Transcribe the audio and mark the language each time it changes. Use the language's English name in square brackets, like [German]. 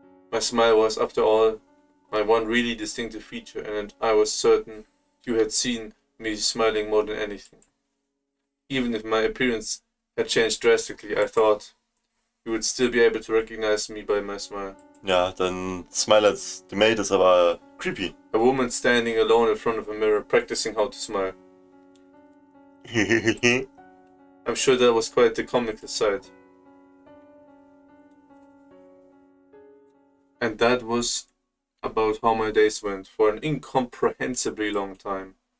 [English] My smile was, after all, my one really distinctive feature, and I was certain you had seen me smiling more than anything. Even if my appearance had changed drastically, I thought you would still be able to recognize me by my smile. [German] Ja, dein Smile als the Maid ist aber creepy. [English] A woman standing alone in front of a mirror, practicing how to smile. I'm sure that was quite the comical sight. And that was about how my days went for an incomprehensibly long time.